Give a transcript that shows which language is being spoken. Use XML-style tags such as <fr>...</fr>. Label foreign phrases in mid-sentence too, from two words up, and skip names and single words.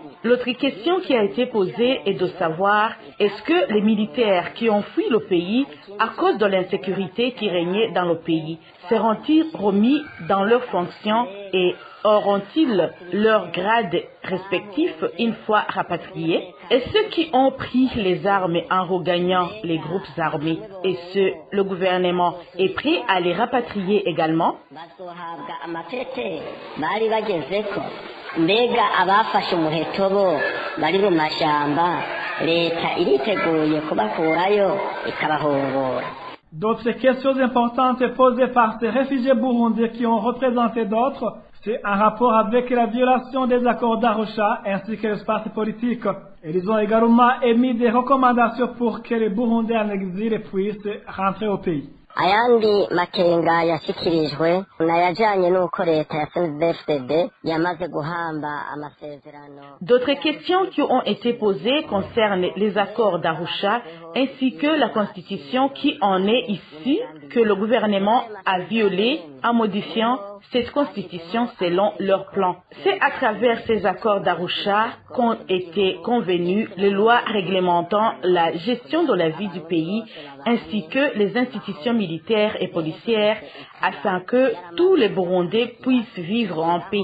<fr>L'autre question qui a été posée est de savoir est-ce que les militaires qui ont fui le pays à cause de l'insécurité qui régnait dans le pays seront-ils remis dans leurs fonctions et auront-ils leur grade respectif une fois rapatriés? Et ceux qui ont pris les armes en regagnant les groupes armés, est-ce le gouvernement est prêt à les rapatrier également?</fr> <rn>Mbega abafashe umuheto bo bari mu mashamba leta iriteguye kubakurayo ikabahungura.</rn> <fr>D'autres questions importantes posées par ces réfugiés burundais qui ont représenté d'autres, c'est un rapport avec la violation des accords d'Arusha ainsi que l'espace politique. Ils ont également émis des recommandations pour que les Burundais en exil puissent rentrer au pays.</fr> <rn>Ayandi makenga yashikirijwe nayajanye nuko leta ya CNDD-FDD yamaze guhamba amasezerano.</rn> <fr>D'autres questions qui ont été posées concernent les accords d'Arusha ainsi que la constitution qui en est issue que le gouvernement a violée en modifiant cette constitution selon leur plan. C'est à travers ces accords d'Arusha qu'ont été convenues les lois réglementant la gestion de la vie du pays ainsi que les institutions militaires et policières afin que tous les Burundais puissent vivre en paix.</fr>